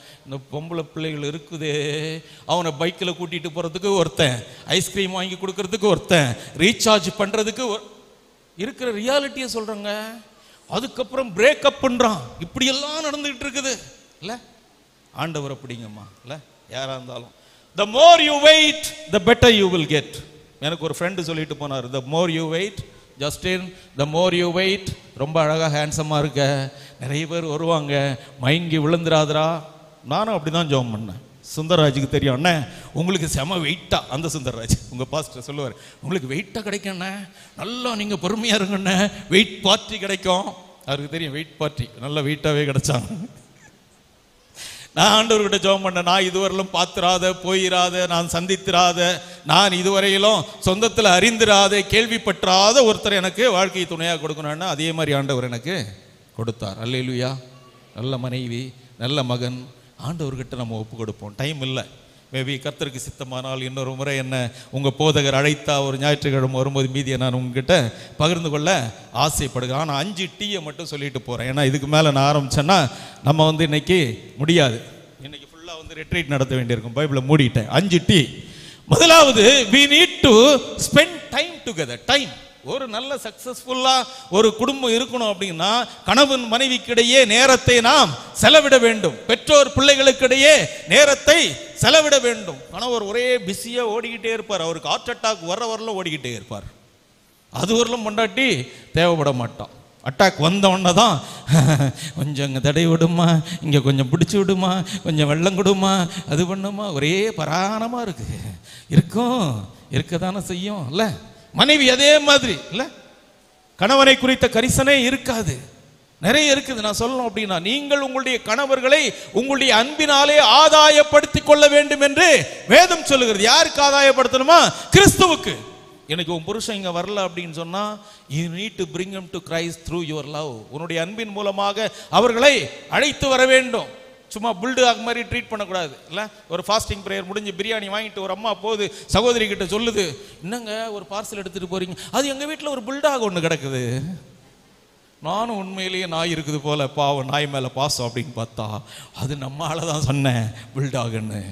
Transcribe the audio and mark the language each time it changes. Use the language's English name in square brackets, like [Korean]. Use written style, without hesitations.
[Tamil] இந்த பொம்பளை பிள்ளைகள் இருக்குதே, அவனை பைக்கில் கூட்டிகிட்டு போகிறதுக்கு ஒருத்தன், ஐஸ்கிரீம் வாங்கி கொடுக்கறதுக்கு ஒருத்தன், ரீசார்ஜ் பண்ணுறதுக்கு இருக்கிற ரியாலிட்டியை சொல்கிறேங்க. அதுக்கப்புறம் பிரேக்கப் பண்ணுறான். இப்படியெல்லாம் நடந்துகிட்டு இருக்குது. இல்லை ஆண்டவர் அப்படிங்கம்மா. இல்லை யாராக இருந்தாலும் [English] the more you wait the better you will get. [Tamil] எனக்கு ஒரு ஃப்ரெண்டு சொல்லிட்டு போனார், [English] the more you wait Justin, the more you wait. [Tamil] ரொம்ப அழகாக ஹேண்ட்ஸமாக இருக்க, நிறைய பேர் வருவாங்க, மயங்கி விழுந்துராதரா. நானும் அப்படி தான் ஜெபம் பண்ணேன். சுந்தரராஜுக்கு தெரியும், அண்ணே உங்களுக்கு செம வெயிட்டா, அந்த சுந்தரராஜ் உங்கள் பாஸ்டர் சொல்லுவார், உங்களுக்கு வெயிட்டாக கிடைக்கும்ண்ணே, நல்லா நீங்கள் பொறுமையாக இருங்கண்ணே, வெயிட் பார்ட்டி கிடைக்கும். அவருக்கு தெரியும் வெயிட் பார்ட்டி நல்லா வெயிட்டாகவே கிடைச்சாங்க. நான் ஆண்டவர்கிட்ட ஜெபம் பண்ணேன், நான் இதுவரையிலும் பார்த்துராத, போயிராத, நான் சந்தித்திராத, நான் இதுவரையிலும் சொந்தத்தில் அறிந்திராத, கேள்விப்பற்றாத ஒருத்தர் எனக்கு வாழ்க்கை துணையாக கொடுக்கணும்னா அதே மாதிரி ஆண்டவர் எனக்கு கொடுத்தார். அல்லேலூயா. நல்ல மனைவி, நல்ல மகன். ஆண்டவர்கிட்ட நம்ம ஒப்பு கொடுப்போம். டைம் இல்லை, மேபி கர்த்தருக்கு சித்தமானால் இன்னொரு முறை என்ன உங்கள் போதகர் அழைத்தா ஒரு ஞாயிற்றுக்கிழமை வரும்போது மீதியை நான் உங்ககிட்ட பகிர்ந்து கொள்ள ஆசைப்படுகிறேன். ஆனால் 5 டீயை மட்டும் சொல்லிட்டு போகிறேன். ஏன்னா இதுக்கு மேலே நான் ஆரம்பித்தேன்னா நம்ம வந்து இன்னைக்கு முடியாது. இன்னைக்கு ஃபுல்லாக வந்து ரெட்ரீட் நடத்த வேண்டியிருக்கும். பைபிளை மூடிட்டேன். 5 டீ. முதலாவது, [English] we need to spend time together. Time. [Tamil] ஒரு நல்ல சக்சஸ்ஃபுல்லாக ஒரு குடும்பம் இருக்கணும் அப்படின்னா கணவன் மனைவிக்கிடையே நேரத்தை நாம் செலவிட வேண்டும். பெற்றோர் பிள்ளைகளுக்கிடையே நேரத்தை செலவிட வேண்டும். கணவர் ஒரே பிஸியாக ஓடிக்கிட்டே இருப்பார். அவருக்கு ஹார்ட் அட்டாக் வரலாம் ஓடிக்கிட்டே இருப்பார். அது வரலும் பொண்டாட்டி தேவைப்பட மாட்டான். அட்டாக் வந்தவொன்னே தான் கொஞ்சம் இங்கே தடை விடுமா, இங்கே கொஞ்சம் பிடிச்சி விடுமா, கொஞ்சம் வெள்ளம் கொடுமா, அது பண்ணுமா, ஒரே பராணமாக இருக்கும். இருக்க தானே செய்யும். இல்லை மனைவி அதே மாதிரி. இல்லை கணவனை குறித்த கரிசனை இருக்காது, நிறைய இருக்குது. நான் சொல்லணும் அப்படின்னா, நீங்கள் உங்களுடைய கணவர்களை உங்களுடைய அன்பினாலே ஆதாயப்படுத்திக் கொள்ள வேண்டும் என்று வேதம் சொல்லுகிறது. யாருக்கு ஆதாயப்படுத்தணுமா? கிறிஸ்துவுக்கு. எனக்கு உன் புருஷன் இங்கே வரல அப்படின்னு சொன்னா, [English] you need to bring him to Christ through your love. [Tamil] உன்னுடைய அன்பின் மூலமாக அவர்களை அழைத்து வர வேண்டும். சும்மா புல்டாக் மாதிரி ட்ரீட் பண்ணக்கூடாது. இல்லை ஒரு ஃபாஸ்டிங் ப்ரேயர் முடிஞ்சு பிரியாணி வாங்கிட்டு ஒரு அம்மா போகுது, சகோதரி கிட்ட சொல்லுது, என்னங்க ஒரு பார்சல் எடுத்துகிட்டு போகிறீங்க, அது எங்கள் வீட்டில் ஒரு புல்டாக் ஒன்று கிடக்குது. நானும் உண்மையிலேயே நாய் இருக்குது போல், பாவம் நாய் மேலே பாசம் அப்படின்னு பார்த்தா அது நம்மளால தான் சொன்னேன் புல்டாகுன்னு.